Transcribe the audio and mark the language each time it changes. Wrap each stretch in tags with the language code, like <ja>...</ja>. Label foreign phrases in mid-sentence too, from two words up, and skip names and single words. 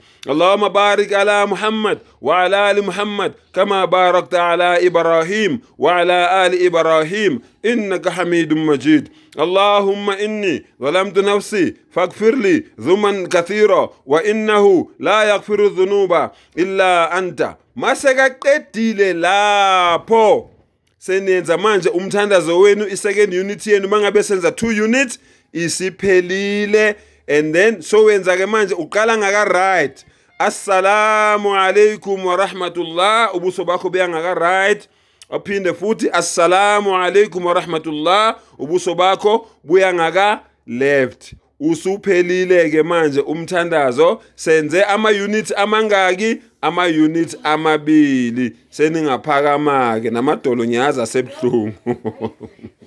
<ar>اللهم بارك على محمد و على آل محمد كما باركت على إبراهيم و على آل إبراهيم إنك حميد مجيد. اللهم إني ظلمت نفسي فاغفر لي ظلما كثيرا و إنه لا يغفر الذنوب إلا أنت.</ar> <zu>Masakaqedile lapho senenza manje umthandazo wenu i-second unit yenu mangabe senza 2 units isiphelile,</zu> <en>and then</en> <zu>so wenza ke manje uqala ngaka right.</zu> <ar>السلام عليكم و رحمة الله,</ar> <zu>ubuso bakho buya ngaka right. Aphinde futhi</zu> <ar>السلام عليكم و رحمة الله,</ar> <zu>ubuso bakho buya ngaka left. Usuphelile ke manje umthandazo. Senze ama units amangaki? Ama units amabili. Seningaphakamake namadolo nyaza sebhlungu.</zu>